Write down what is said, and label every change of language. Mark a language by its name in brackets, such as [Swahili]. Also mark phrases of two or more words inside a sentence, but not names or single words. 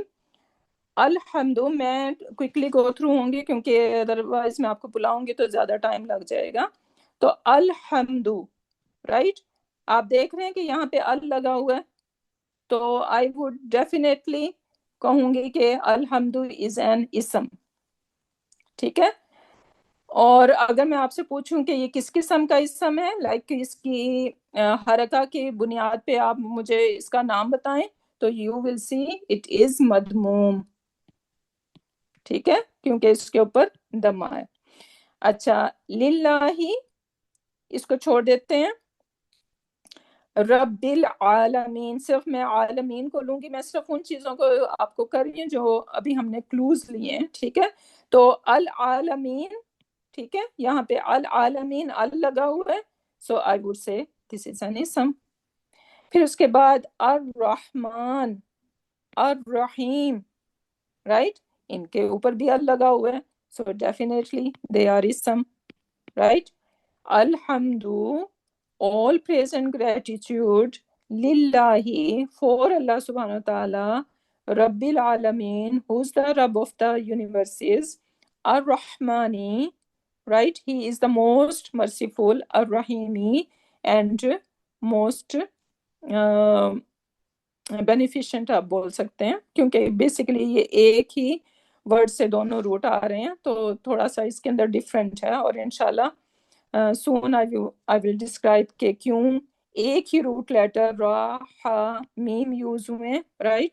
[Urdu] الحمد، میں [English] quickly go through [Urdu] ہوں گی کیونکہ ادروائز میں آپ کو بلاؤں گی تو زیادہ ٹائم لگ جائے گا. تو الحمد، رائٹ، آپ دیکھ رہے ہیں کہ یہاں پہ ال لگا ہوا ہے، تو [English] I would definitely [Urdu] کہوں گی کہ الحمد [English] is an [Urdu] اسم. ٹھیک ہے. اور اگر میں آپ سے پوچھوں کہ یہ کس قسم کا اسم ہے، لائک اس کی حرکہ کی بنیاد پہ آپ مجھے اس کا نام بتائیں، تو [English] you will see it is [Urdu] مدموم. ٹھیک ہے، کیونکہ اس کے اوپر دمہ ہے. اچھا، للہ، اس کو چھوڑ دیتے ہیں. [Arabic] رب العالمین، [Urdu] صرف میں عالمین کو لوں گی. میں صرف ان چیزوں کو آپ کو کر رہی ہوں جو ابھی ہم نے کلوز لیے ہیں. ٹھیک ہے، تو العالمین، ٹھیک ہے، یہاں پہ العالمین ال لگا ہوا ہے، [English] so I would say this is an [Urdu] اسم. پھر اس کے بعد [Arabic] الرحمن، الرحیم، [Urdu] رائٹ، ان کے اوپر بھی ال لگا ہوا ہے، [English] so definitely they are [Urdu] اسم، [English] right? Alhamdu, all praise and gratitude, lillahi, for Allah [Arabic] سبحانه وتعالى, رب العالمين, [English] who's the Rabb of the universes, Ar-Rahmani, right? He is the most merciful, Ar-Rahimi, and most [Urdu] بینیفیشینٹ آپ بول سکتے ہیں، کیونکہ بیسکلی یہ ایک ہی ورڈ سے دونوں روٹ آ رہے ہیں، تو تھوڑا سا اس کے اندر ڈفرنٹ ہے، اور ان شاء اللہ [English] soon I will describe [Urdu] کہ کیوں ایک ہی [English] root letter [Urdu] را حا میم یوز ہوئے، رائٹ?